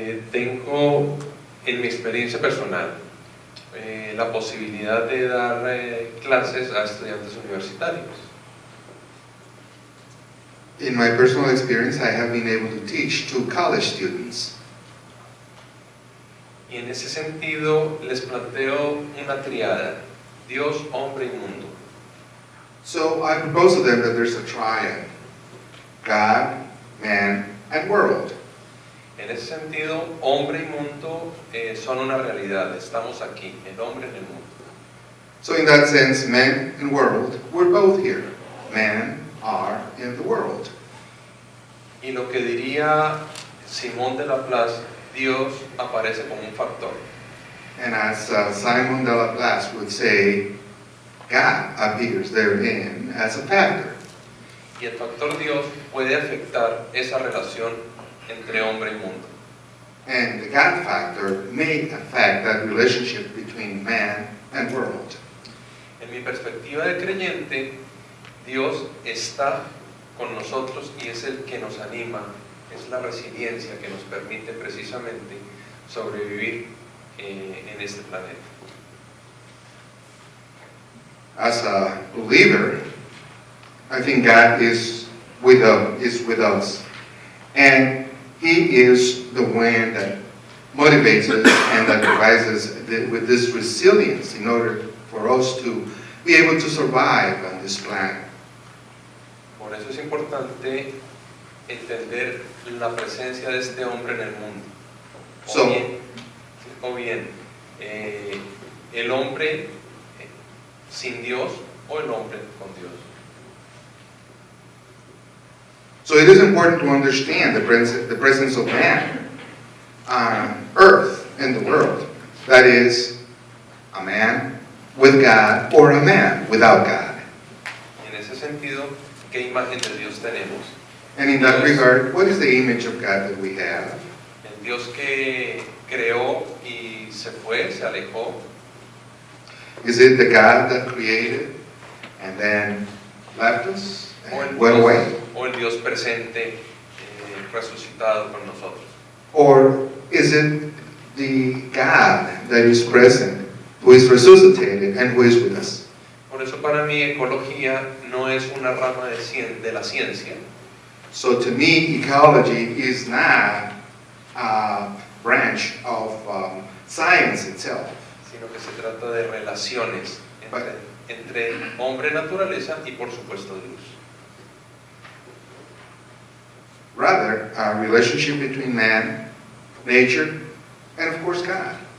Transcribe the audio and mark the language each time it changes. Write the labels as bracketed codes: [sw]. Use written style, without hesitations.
[es] Tengo en mi experiencia personal la posibilidad de dar clases a estudiantes universitarios. [en] In my personal experience, I have been able to teach to college students. [es] Y en ese sentido les planteo una triada, Dios, hombre y mundo. [en] So I propose to them that there's a triad: God, man, and world. [es] En ese sentido, hombre y mundo son una realidad, estamos aquí, el hombre en el mundo. [en] So in that sense, man and world, we're both here. Man are in the world. [es] Y lo que diría Simón de Laplace, Dios aparece como un factor. [en] And as Simon de Laplace would say, God appears therein as a factor. [es] Y el factor Dios puede afectar esa relación entre hombre y mundo. [en] And the God factor may affect that relationship between man and world. [es] En mi perspectiva de creyente, Dios está con nosotros y es el que nos anima, es la resiliencia que nos permite precisamente sobrevivir en este planeta. [en] As a believer, I think God is with us, and He is the one that motivates us and that provides us with this resilience in order for us to be able to survive on this planet. [es] Por eso es importante entender la presencia de este hombre en el mundo. O bien, el hombre sin Dios o el hombre con Dios. [en] So it is important to understand the presence of man on earth in the world. That is, a man with God or a man without God. [es] En ese sentido, ¿qué imagen de Dios tenemos? [en] And in that regard, what is the image of God that we have? [es] El Dios que creó y se fue, se alejó. [en] Is it the God that created and then left us and went away? [es] O el Dios presente, resucitado con nosotros. [en] Or is it the God that is present, who is resuscitated and who is with us? [es] Por eso para mí ecología no es una rama de la ciencia. [en] So to me, ecology is not a branch of science itself, [es] Sino que se trata de relaciones entre hombre, naturaleza y por supuesto Dios. [en] rather a relationship between man, nature, and of course God.